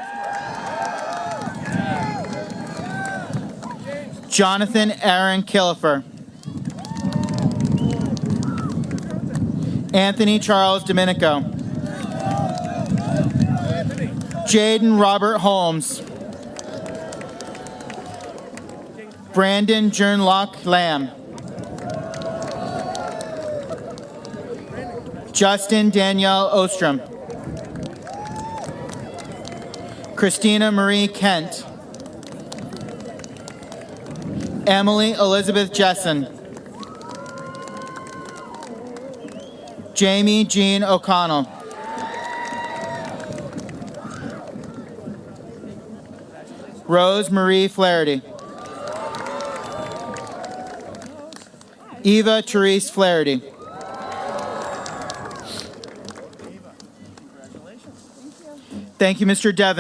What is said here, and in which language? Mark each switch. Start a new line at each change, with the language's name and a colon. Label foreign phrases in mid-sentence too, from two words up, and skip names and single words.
English: Jonathan Aaron Killifer. Anthony Charles Domenico. Jaden Robert Holmes. Brandon Jernlock Lamb. Justin Danielle Ostrom. Christina Marie Kent. Emily Elizabeth Jessen. Jamie Jean O'Connell. Rose Marie Flaherty. Eva Therese Flaherty. Thank you, Mr. Devon.